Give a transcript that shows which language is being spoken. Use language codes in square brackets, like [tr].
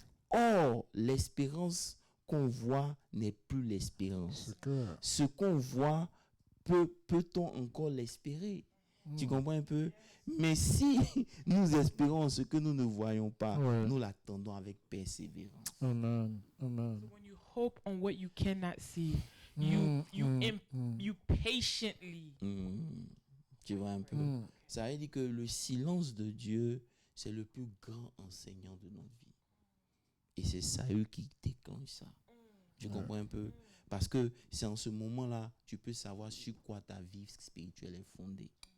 [fr] Or, l'espérance qu'on voit n'est plus l'espérance. Ce qu'on voit, peut-on encore l'espérer? Tu comprends un peu? Mais si nous espérons ce que nous ne voyons pas, nous l'attendons avec persévérance. Amen. Amen. [en] So when you hope on what you cannot see, you patiently. [fr] Tu vois un peu? Ça veut dire que le silence de Dieu, c'est le plus grand enseignant de notre vie. Et c'est Saül qui déclenche ça. Tu comprends un peu? Parce que c'est en ce moment-là, tu peux savoir sur quoi ta vie spirituelle est fondée.